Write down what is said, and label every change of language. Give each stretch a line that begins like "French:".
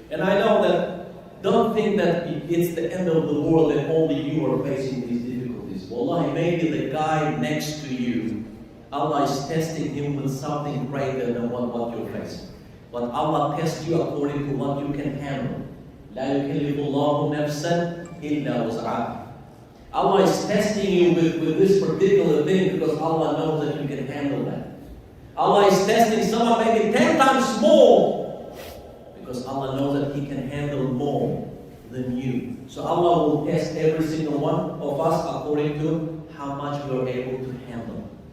English: And I know that, don't think that it's the end of the world and only you are facing these difficulties. Wallahi, maybe the guy next to you, Allah is testing him with something greater than what you're facing. But Allah tests you according to what you can handle.
Arabic: لا يكلف الله نفسا إلا وسعها.
English: Allah is testing you with this particular thing because Allah knows that you can handle that. Allah is testing someone maybe 10 times more because Allah knows that He can handle more than you. So Allah will test every single one of us according to how much we are able to handle.